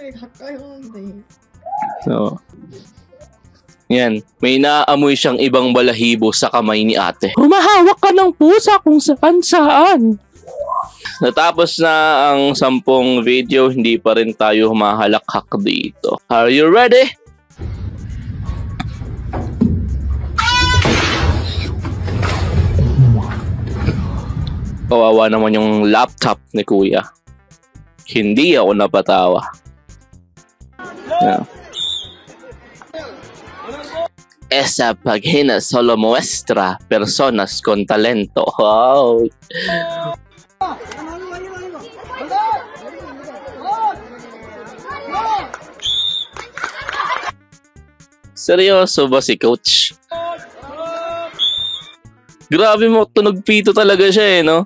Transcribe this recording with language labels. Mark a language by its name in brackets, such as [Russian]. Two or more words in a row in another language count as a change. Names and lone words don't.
[Filipino] So, yan. May naamoy siyang ibang balahibo sa kamay ni ate. Humahawak ka ng pusa kung saan. Natapos na ang 10 video, hindi pa rin tayo humahalakhak dito. [English] Are you ready? [Filipino] Kawawa naman yung laptop ni kuya. Hindi ako napatawa. [English] Yeah. [Spanish] Esa página solo muestra personas con talento. [Filipino] Wow. Seryoso ba si coach? Grabe mo, tunog pito talaga siya no?